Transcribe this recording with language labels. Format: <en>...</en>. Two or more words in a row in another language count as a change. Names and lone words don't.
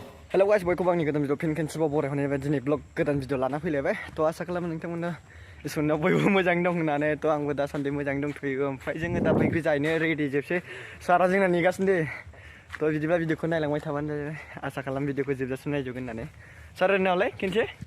<en>Hello guys, welcome back to the video.</en> <brx>Pin cancel bore hone ba dini vlog godan video lana फैलायबाय to आसा खालामो नोंथांमोना इसोरनाव बयबो मोजां दं होननानै to आंबो दासान्दि मोजां दंथ'यो ओमफ्राय जोङो दा बैग्रि जायनो रेडि जोबसै सारा जोंना नेगासिनो दे to बिदिबा भिडिअखौ नायलांबाय थाबानो जाबाय आसा खालाम भिडिअखौ जोबजासिम नायजोबगोन होननानै सार नावलाय खनसे</brx>